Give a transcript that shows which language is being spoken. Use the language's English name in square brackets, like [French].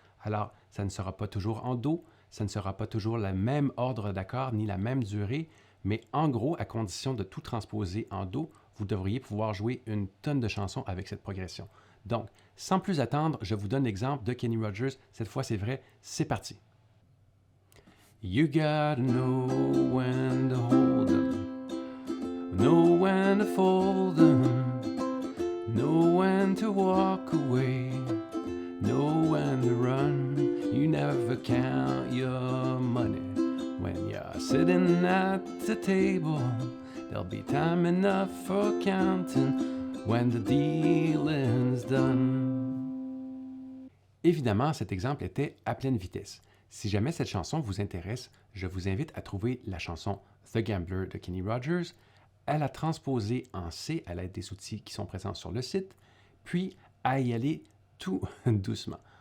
[French] Alors, ça ne sera pas toujours en Do, ça ne sera pas toujours le même ordre d'accords ni la même durée, mais en gros, à condition de tout transposer en Do, vous devriez pouvoir jouer une tonne de chansons avec cette progression. Donc, sans plus attendre, je vous donne l'exemple de Kenny Rogers. Cette fois, c'est vrai, c'est parti. [English] You gotta know when to hold 'em, know when to fold 'em, know when to walk away, know when to run. You never count your money when you're sitting at the table. There'll be time enough for counting when the dealing's done. [French] Évidemment, cet exemple était à pleine vitesse. Si jamais cette chanson vous intéresse, je vous invite à trouver la chanson The Gambler de Kenny Rogers, à la transposer en C à l'aide des outils qui sont présents sur le site, puis à y aller tout doucement.